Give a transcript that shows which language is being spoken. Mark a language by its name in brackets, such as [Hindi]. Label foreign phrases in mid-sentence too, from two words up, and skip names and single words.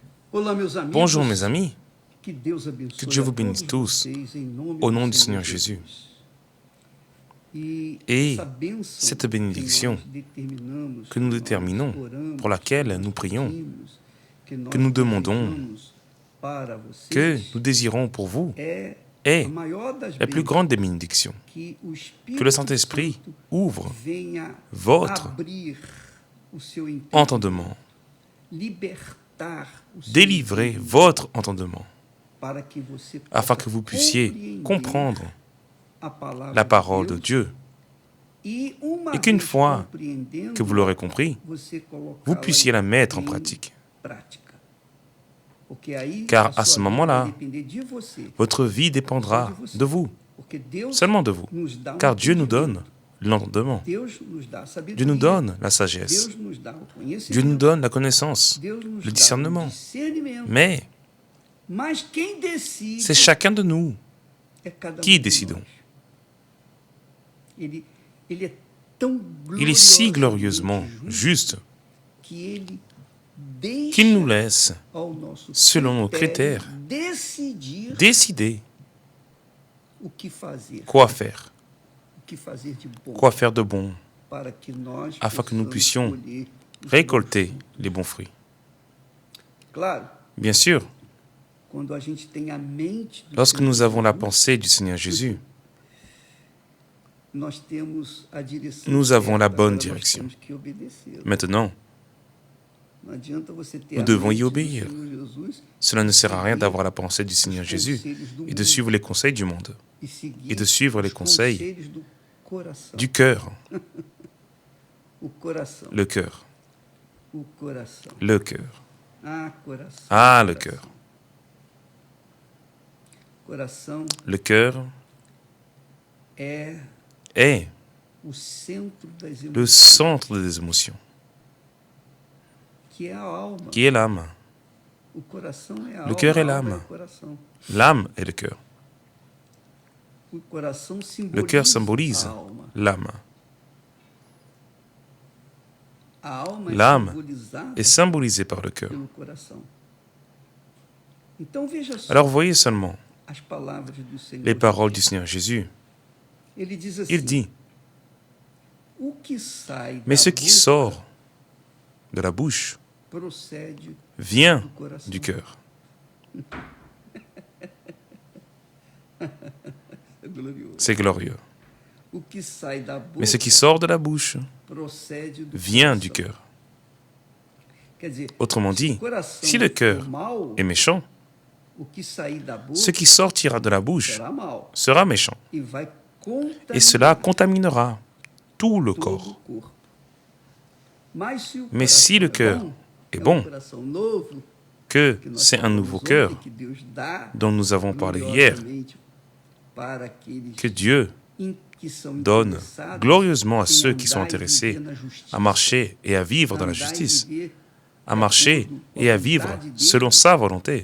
[Portuguese] Olá, meus amigos. [French] Bonjour mes amis, [Portuguese] Que Deus abençoe [French] que Dieu vous [Portuguese] a [French] bénisse [Portuguese] todos [French] tous [Portuguese] vocês em nome [French] au [Portuguese] do [French] nom du [Portuguese] Senhor [French] Seigneur Jésus. [Portuguese] E [French] Et [Portuguese] essa bênção [French] cette bénédiction [Portuguese] que nós determinamos, [French] que nous [Portuguese] nós [French] déterminons, [Portuguese] oramos, [French] pour laquelle [Portuguese] nós [French] nous prions, [Portuguese] pedimos, que [French] que nous demandons, [Portuguese] desejamos para [French] que [Portuguese] vocês, [French] nous désirons pour vous, [Portuguese] é a [French] est [Portuguese] maior das [French] la plus [Portuguese] bênçãos, [French] grande des bénédictions. [Portuguese] que o [French] Que le [Portuguese] Espírito [French] Saint-Esprit [Portuguese] Santo [French] ouvre [Portuguese] venha [French] votre [Portuguese] abrir o seu entendimento, [French] entendement, [Portuguese] libertar o seu [French] délivrer [Portuguese] entendimento, [French] votre entendement, [Portuguese] para que você possa [French] afin que vous puissiez [Portuguese] compreender [French] comprendre [Portuguese] a palavra [French] la parole de [Portuguese] Deus, [French] Dieu, et qu'une [Portuguese] vez [French] fois [Portuguese] compreendendo, [French] que vous l'aurez compris, [Portuguese] você colocá-la [French] vous puissiez la mettre en [Portuguese] em [French] pratique. [Portuguese] prática. Porque aí [French] Car [Portuguese] a [French] à ce [Portuguese] sua vida [French] moment-là, [Portuguese] vai depender de você, [French] Votre vie dépendra de vous, [Portuguese] porque Deus [French] seulement de vous, [Portuguese] nos dá [French] car Dieu nous [Portuguese] entendimento, [French] donne l'entendement, [Portuguese] Deus nos dá a [French] Dieu [Portuguese] sabedoria, [French] nous donne la sagesse, [Portuguese] Deus nos dá o [French] Dieu nous [Portuguese] conhecimento, [French] donne la connaissance, [Portuguese] Deus nos [French] le [Portuguese] dá o [French] discernement. [Portuguese] discernimento. [French] Mais [Portuguese] Mas quem decide [French] c'est chacun de nous [Portuguese] é cada [French] qui [Portuguese] de [French] décidons. [Portuguese] nós. Ele é tão [French] Il est si glorieusement glorieusement juste [Portuguese] que ele deixa [French] qu'il nous laisse, [Portuguese] ao nosso [French] selon nos [Portuguese] critério, [French] critères, [Portuguese] decidir [French] décider [Portuguese] o que fazer, [French] quoi faire [Portuguese] de bom, [French] quoi de bon, [Portuguese] para que nós [French] afin que nous [Portuguese] possamos [French] puissions [Portuguese] colher os [French] récolter [Portuguese] bons frutos. [French] les bons fruits. [Portuguese] Claro, [French] Bien sûr, [Portuguese] quando a gente tem a mente do [French] lorsque [Portuguese] Senhor [French] nous avons la [Portuguese] Jesus, [French] pensée du Seigneur Jésus, [Portuguese] nós temos a direção [French] nous avons la [Portuguese] certa, [French] bonne [Portuguese] agora nós [French] direction. [Portuguese] temos que obedecê-lo. [French] Maintenant, [Portuguese] Não adianta você ter [French] nous [Portuguese] a [French] devons [Portuguese] mente [French] y [Portuguese] do [French] obéir. [Portuguese] Senhor Jesus [French] Cela ne sert à rien d'avoir la pensée du Seigneur Jésus et de suivre les conseils du monde, [Portuguese] e seguir [French] et de suivre les [Portuguese] os [French] conseils [Portuguese] conselhos do coração. [French] du cœur, [Portuguese] O coração. [French] le cœur, [Portuguese] O coração. [French] le cœur. [Portuguese] Ah, coração. [French] Ah, le cœur. [Portuguese] Coração [French] Le cœur [Portuguese] é [French] est [Portuguese] o centro das [French] le [Portuguese] emoções, [French] centre des émotions, [Portuguese] que é a alma. [French] qui est l'âme. [Portuguese] O coração é a [French] Le [Portuguese] alma. [French] cœur est [Portuguese] a alma [French] l'âme. [Portuguese] é o coração. [French] L'âme est le cœur. [Portuguese] O coração [French] Le cœur [Portuguese] symboliza [French] symbolise [Portuguese] a alma. [French] l'âme. [Portuguese] A alma é [French] L'âme [Portuguese] simbolizada [French] est symbolisée par le cœur. [Portuguese] pelo coração. Então veja só [French] Alors voyez seulement [Portuguese] as palavras do Senhor. [French] les paroles du Seigneur Jésus. [Portuguese] Ele diz assim: [French] Il dit, [Portuguese] o que sai [French] mais [Portuguese] da [French] ce qui [Portuguese] boca [French] sort de la bouche [Portuguese] procede [French] vient [Portuguese] do coração. [French] du cœur. [Portuguese] É glorioso. [French] C'est glorieux. [Portuguese] O que sai da boca [French] Mais ce qui sort de la bouche [Portuguese] procede do [French] vient [Portuguese] coração. [French] du cœur. [Portuguese] Quer dizer, [French] Autrement [Portuguese] se o [French] dit, [Portuguese] coração [French] si le cœur [Portuguese] for mau, [French] est méchant, [Portuguese] o que sair da boca [French] ce qui sortira de la bouche [Portuguese] será mal [French] sera méchant. [Portuguese] e vai [French] Et cela [Portuguese] contaminar [French] contaminera tout le [Portuguese] todo [French] corps. [Portuguese] o corpo. Mas se o [French] Mais si le [Portuguese] coração [French] cœur est [Portuguese] é [French] bon, [Portuguese] um coração novo, [French] Que [Portuguese] que nós [French] c'est un [Portuguese] falamos [French] nouveau [Portuguese] ontem, [French] cœur [Portuguese] que Deus dá [French] dont nous avons parlé hier, [Portuguese] gloriosamente para aqueles [French] que Dieu [Portuguese] que são [French] donne [Portuguese] interessados [French] glorieusement à [Portuguese] em [French] ceux qui sont [Portuguese] andar e [French] intéressés [Portuguese] viver na justiça, [French] à marcher et à vivre dans la [Portuguese] andar e [French] justice, [Portuguese] viver [French] à marcher et à vivre selon sa volonté.